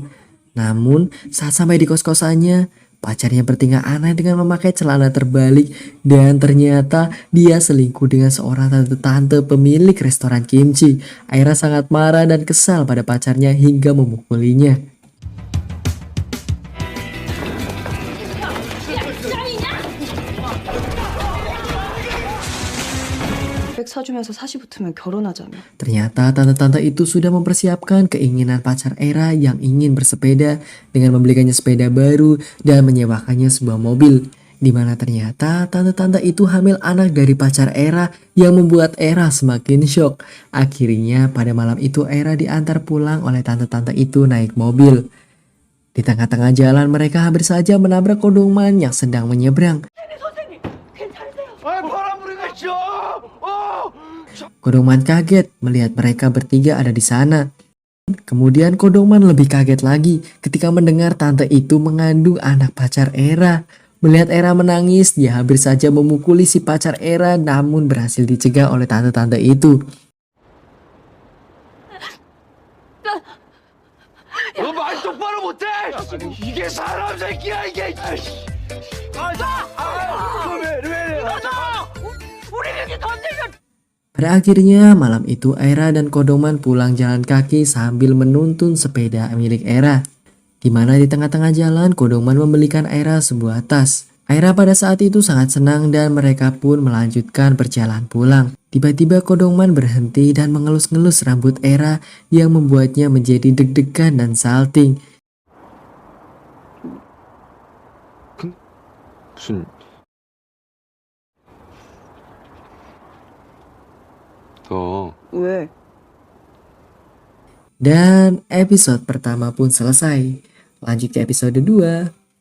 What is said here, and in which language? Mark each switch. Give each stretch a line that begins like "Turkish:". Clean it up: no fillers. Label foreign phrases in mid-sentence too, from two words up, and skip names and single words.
Indonesian: Namun saat sampai di kos-kosannya, pacarnya bertingkah aneh dengan memakai celana terbalik dan ternyata dia selingkuh dengan seorang tante-tante pemilik restoran kimchi. Era sangat marah dan kesal pada pacarnya hingga memukulinya.
Korean: 백 사주면서 사시 붙으면 결혼하자며.
Indonesian: Ternyata tante-tante itu sudah mempersiapkan keinginan pacar Era yang ingin bersepeda dengan membelikannya sepeda baru dan menyewakannya sebuah mobil. Di mana ternyata tante-tante itu hamil anak dari pacar Era yang membuat Era semakin syok. Akhirnya pada malam itu Era diantar pulang oleh tante-tante itu naik mobil. Di tengah-tengah jalan mereka hampir saja menabrak Kodongman yang sedang menyeberang.
Korean: 아, 바람 부리고 있죠.
Indonesian: Kodongman kaget melihat mereka bertiga ada di sana. Kemudian Kodongman lebih kaget lagi ketika mendengar tante itu mengandung anak pacar Era. Melihat Era menangis, dia hampir saja memukuli si pacar Era namun berhasil dicegah oleh tante-tante itu.
Korean: 너 말 똑바로 못해. 이게 사람 새끼야 이게.
Indonesian: Pada akhirnya malam itu Era dan Kodongman pulang jalan kaki sambil menuntun sepeda milik Era. Di mana di tengah-tengah jalan Kodongman membelikan Era sebuah tas. Era pada saat itu sangat senang dan mereka pun melanjutkan perjalanan pulang. Tiba-tiba Kodongman berhenti dan mengelus-ngelus rambut Era yang membuatnya menjadi deg-degan dan salting.
Korean: 무슨? 너 왜?
Indonesian: Dan episode pertama pun selesai. Lanjut ke episode 2.